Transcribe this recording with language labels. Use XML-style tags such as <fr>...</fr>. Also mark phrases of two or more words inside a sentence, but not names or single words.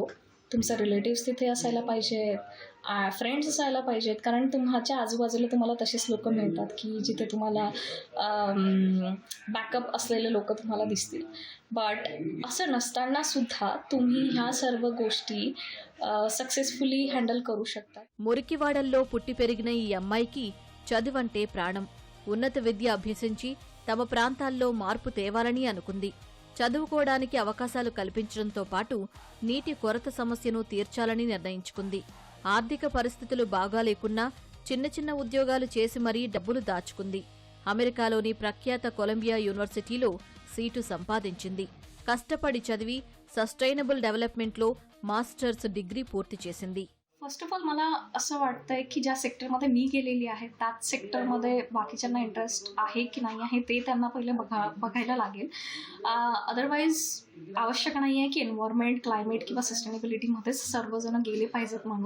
<mr>तुमचे रिलेटिव्स तिथे असायला पाहिजेत, फ्रेंड्स असायला पाहिजेत, कारण तुमच्या आजूबाजूला तुम्हाला तसेच लोक मिळतात की जिथे तुम्हाला बॅकअप असलेले लोक तुम्हाला दिसतील. बट असं नसताना सुद्धा तुम्ही ह्या सर्व गोष्टी</mr> <en>successfully handle</en> <mr>కरू शकता.</mr> <te>మురికివాడల్లో పుట్టి పెరిగిన ఈ అమ్మాయికి చదువంటే ప్రాణం. ఉన్నత విద్య అభ్యసించి తమ ప్రాంతాల్లో మార్పు తేవాలని అనుకుంది. చదువుకోవడానికి అవకాశాలు కల్పించడంతో పాటు నీటి కొరత సమస్యను తీర్చాలని నిర్ణయించుకుంది. ఆర్థిక పరిస్థితులు బాగా లేకున్నా చిన్న చిన్న ఉద్యోగాలు చేసి మరీ డబ్బులు దాచుకుంది. అమెరికాలోని ప్రఖ్యాత కొలంబియా యూనివర్సిటీలో సీటు సంపాదించింది. కష్టపడి చదివి</te> <en>sustainable development masters degree</en> <te>पूर्ती చేసింది.</te> <en>first of all</en> <mr>मला असं वाटतंय की ज्या सेक्टरमध्ये मी गेलेली आहे त्याच सेक्टरमध्ये बाकीच्यांना इंटरेस्ट आहे की नाही आहे ते त्यांना पहिले बघायला लागेल. अदरवाईज आवश्यक नाही आहे की एन्व्हायरमेंट, क्लायमेट किंवा सस्टेनेबिलिटीमध्येच सर्वजण गेले पाहिजेत म्हणून.</mr>